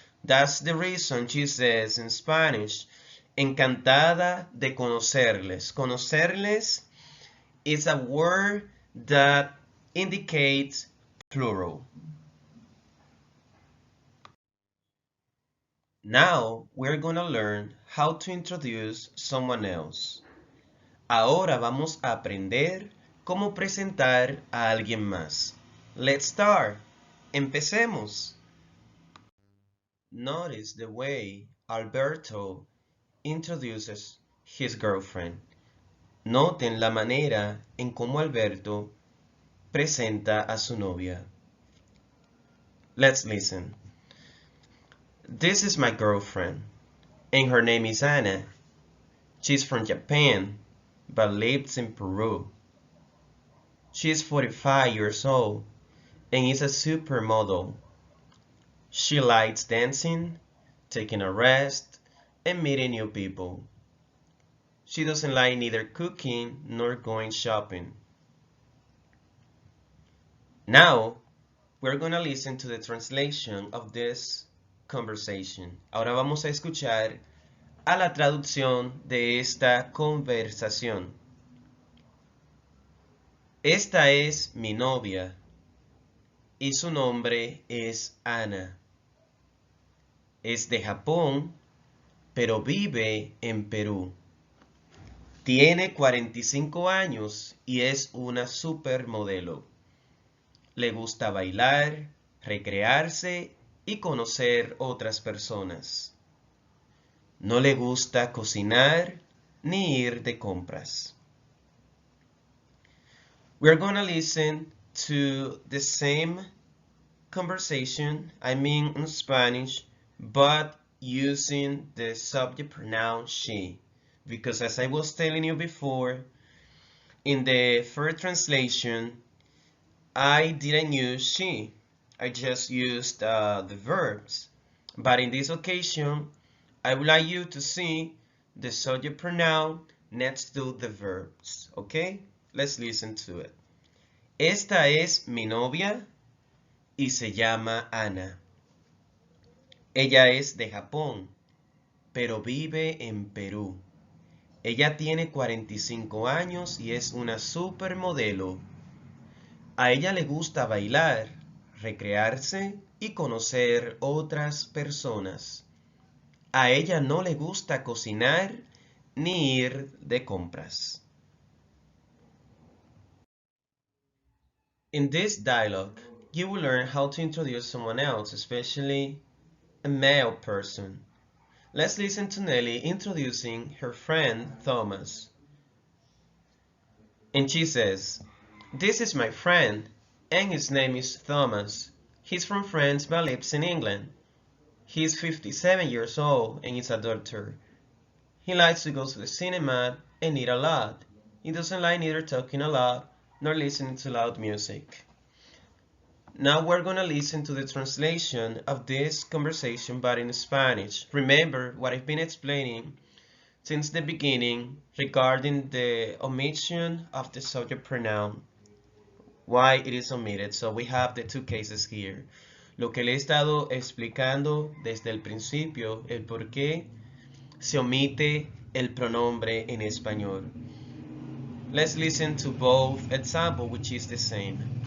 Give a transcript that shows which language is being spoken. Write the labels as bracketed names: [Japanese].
[English] That's the reason she says in Spanish, [Spanish] encantada de conocerles. [English] Conocerles is a word that indicates plural. Now we're gonna learn how to introduce someone else. [Spanish] Ahora vamos a aprender cómo presentar a alguien más. [English] Let's start. [Spanish] Empecemos. [English] Notice the way Alberto introduces his girlfriend. [Spanish] Noten la manera en cómo Alberto presenta a su novia. [English] Let's listen. This is my girlfriend, and her name is Anna. She's from Japan, but lives in Peru. She is 45 years old and is a supermodel. She likes dancing, taking a rest, and meeting new people. She doesn't like neither cooking nor going shopping. Now, we're gonna listen to the translation of this conversation. [Spanish] Ahora vamos a escuchar a la traducción de esta conversación. Esta es mi novia y su nombre es Ana. Es de Japón, pero vive en Perú. Tiene 45 años y es una supermodelo. Le gusta bailar, recrearse y conocer otras personas. No le gusta cocinar ni ir de compras. [English] We're gonna listen to the same conversation, in Spanish, but using the subject pronoun she. Because as I was telling you before, in the first translation, I didn't use she. I just used the verbs. But in this occasion, I would like you to see the subject pronoun next to the verbs. Okay? Let's listen to it. [Spanish] Esta es mi novia y se llama Ana. Ella es de Japón, pero vive en Perú. Ella tiene 45 años y es una supermodelo. A ella le gusta bailar, recrearse y conocer otras personas. A ella no le gusta cocinar ni ir de compras. [English] In this dialogue, you will learn how to introduce someone else, especially a male person. Let's listen to Nelly introducing her friend Thomas. And she says, "This is my friend, and his name is Thomas. He's from France but lives in England. He's 57 years old and is a doctor. He likes to go to the cinema and eat a lot. He doesn't like neither talking a lot nor listening to loud music." Now we're gonna listen to the translation of this conversation but in Spanish. Remember what I've been explaining since the beginning regarding the omission of the subject pronoun, why it is omitted. So we have the two cases here. [Spanish] Lo que le he estado explicando desde el principio, el por qué se omite el pronombre en español. [English] Let's listen to both examples, which is the same.